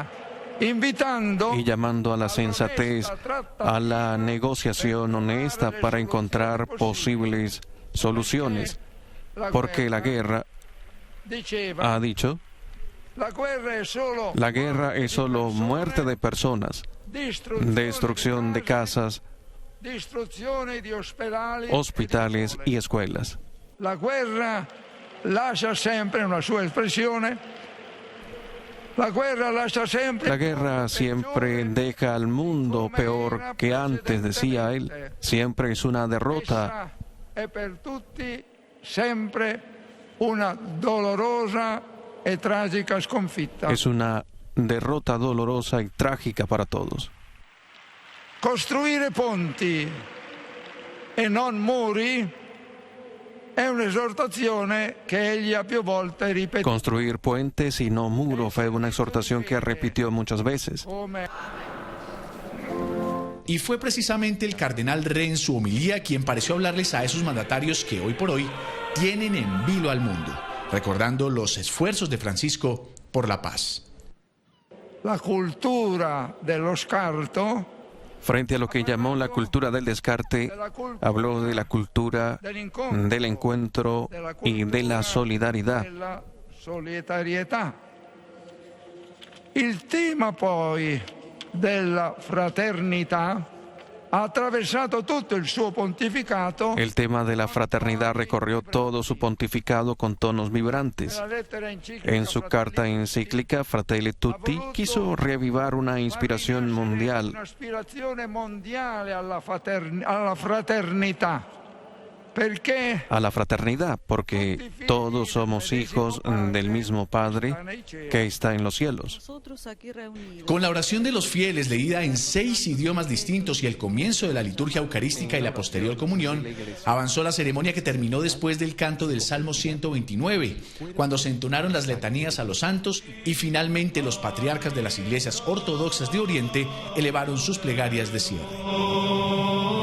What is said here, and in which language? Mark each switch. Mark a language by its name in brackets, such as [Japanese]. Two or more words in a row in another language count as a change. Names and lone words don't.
[Spanish] y llamando a la sensatez, a la negociación honesta para encontrar posibles soluciones, porque la guerra, ha dicho, la guerra es solo muerte de personas, destrucción de casas, hospitales y escuelas. [Italian] La guerra lascia sempre una sua espressione. [Spanish] La guerra siempre deja al mundo peor que antes, decía él. Siempre es una derrota. [Italian] Per tutti sempre una dolorosa e tragica sconfitta. [Spanish] Es una derrota dolorosa y trágica para todos. [Italian] Costruire ponti e non muri è un'esortazione che egli ha più volte ripetuto. [Spanish] Construir puentes y no muros fue una exhortación que repitió muchas veces. Y fue precisamente el cardenal Re en su homilía quien pareció hablarles a esos mandatarios que hoy por hoy tienen en vilo al mundo, recordando los esfuerzos de Francisco por la paz. [Italian] La cultura dello scarto, [Spanish] frente a lo que llamó la cultura del descarte, habló de la cultura del encuentro y de la solidaridad. [Italian] Il tema poi della fraternità ha attraversato tutto il suo pontificato. [Spanish] El tema de la fraternidad recorrió todo su pontificado con tonos vibrantes. En su carta encíclica Fratelli Tutti quiso reavivar una inspiración mundial. [Italian] Una ispirazione mondiale alla fraternità. Perché? [Spanish] A la fraternidad, porque todos somos hijos del mismo Padre que está en los cielos. Con la oración de los fieles leída en 6 idiomas distintos y el comienzo de la liturgia eucarística y la posterior comunión, avanzó la ceremonia que terminó después del canto del Salmo 129, cuando se entonaron las letanías a los santos y finalmente los patriarcas de las iglesias ortodoxas de Oriente elevaron sus plegarias de cierre.